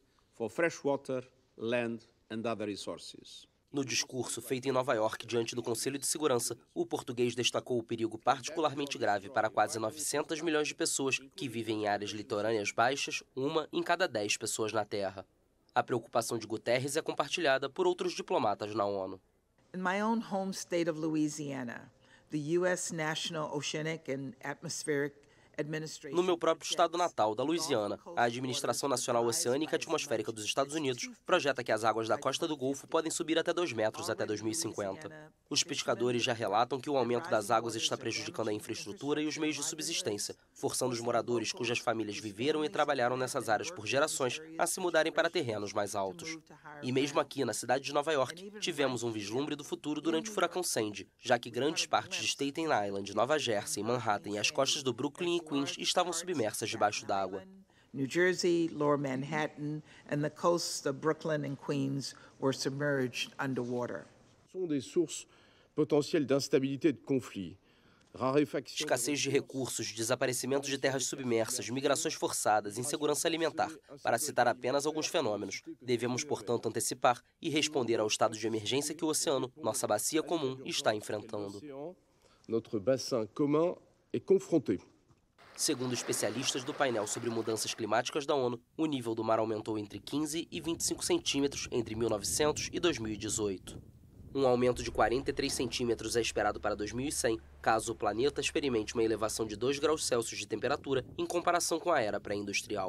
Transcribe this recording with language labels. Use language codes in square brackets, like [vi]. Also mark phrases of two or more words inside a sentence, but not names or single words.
[pt] No discurso feito em Nova York diante do Conselho de Segurança, o português destacou o perigo particularmente grave para quase 900 milhões de pessoas que vivem em áreas litorâneas baixas, 1 em cada 10 pessoas na Terra. A preocupação de Guterres é compartilhada por outros diplomatas na ONU. [en] In my own home state of Louisiana, the U.S. National Oceanic and Atmospheric Administration... [pt] No meu próprio estado natal, da Louisiana, a Administração Nacional Oceânica e Atmosférica dos Estados Unidos projeta que as águas da costa do Golfo podem subir até 2 metros até 2050. Os pescadores já relatam que o aumento das águas está prejudicando a infraestrutura e os meios de subsistência, forçando os moradores cujas famílias viveram e trabalharam nessas áreas por gerações a se mudarem para terrenos mais altos. E mesmo aqui, na cidade de Nova York, tivemos um vislumbre do futuro durante o furacão Sandy, já que grandes partes de Staten Island, Nova Jersey, Manhattan e as costas do Brooklyn e Queens estavam submersas debaixo d'água. [en] New Jersey, Lower Manhattan, and the coasts of Brooklyn and Queens were submerged underwater. [fr] São des sources potentielles d'instabilité et de conflit. [pt] Escassez de recursos, desaparecimento de terras submersas, migrações forçadas, insegurança alimentar, para citar apenas alguns fenômenos. Devemos, portanto, antecipar e responder ao estado de emergência que o oceano, nossa bacia comum, está enfrentando. [fr] Notre bassin commun est confronté. [pt] Segundo especialistas do painel sobre mudanças climáticas da ONU, o nível do mar aumentou entre 15 e 25 centímetros entre 1900 e 2018. Um aumento de 43 centímetros é esperado para 2100, caso o planeta experimente uma elevação de 2 graus Celsius de temperatura em comparação com a era pré-industrial.